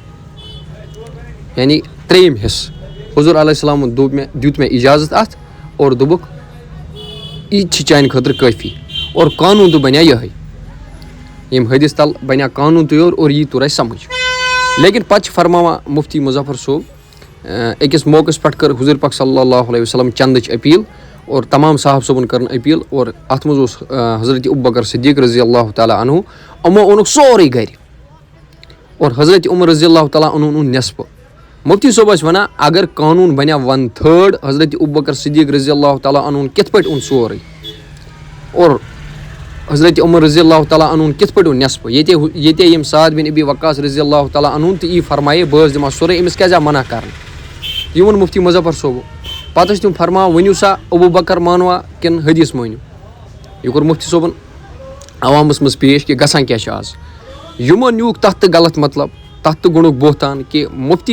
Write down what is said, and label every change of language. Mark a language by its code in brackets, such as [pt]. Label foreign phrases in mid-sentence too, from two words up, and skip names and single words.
[ks] یعنی 3/4 حِصہٕ حضوٗر علیہ السلامَن دیُت مےٚ اِجازت اَتھ اور دوٚپُکھ یہِ تہِ چھِ چانہِ خٲطرٕ کٲفی اور قانوٗن تہِ بَنیٛا یِہوٚے ییٚمہِ حدیٖث تَل بَنیٛا قانوٗن تہِ یورٕ اور یی توٚر اَسہِ سَمٕجھ لیکِن پَتہٕ چھِ فرماوان مُفتی مُظفر صٲب أکِس موقعس پٮ۪ٹھ کٔر حضوٗر پاک صلی اللہ علیہ وسلم چندٕچ أپیٖل اور تمام صاحب صٲبَن کٔرٕن أپیٖل اور اَتھ منٛز اوس حضرت ابوٗ بکر صدیٖق رضی اللہ تعالیٰ عنہُ یِمو اوٚنُکھ سورُے گرِ اور حضرت عمر رضی اللہ تعالیٰ عنہُن اوٚن نٮ۪صبہٕ مُفتی صٲب ٲسۍ وَنان اگر قانوٗن بَنیٛا 1/3 حضرت ابوٗ بکر صدیٖق رضی اللہ تعالیٰ عنہُن کِتھ پٲٹھۍ اوٚن سورُے اور حضرت عمر رضی اللہ تعالیٰ عنہُن کِتھ پٲٹھۍ اوٚن نٮ۪صبہٕ ییٚتے یِم سعد بِن ابی وقاص رضی اللہ تعالیٰ عنہُن تہِ یی فرمایے بہٕ حظ دِمہٕ ہا سورُے أمِس کیٛازِ آو منع کَرنہٕ یہِ ووٚن مُفتی مُظفر صٲبو پَتہٕ ٲسۍ تِم فرماوان ؤنِو سا ابوٗ بکر مانوا کِنہٕ حدیٖث مٲنِو یہِ کوٚر مُفتی صٲبَن عوامَس منٛز پیش کہِ گژھان کیٛاہ چھِ آز یِمو نیوٗکھ تَتھ تہِ غلط مطلب تَتھ تہِ گوٚنُکھ بوہتان کہِ مُفتی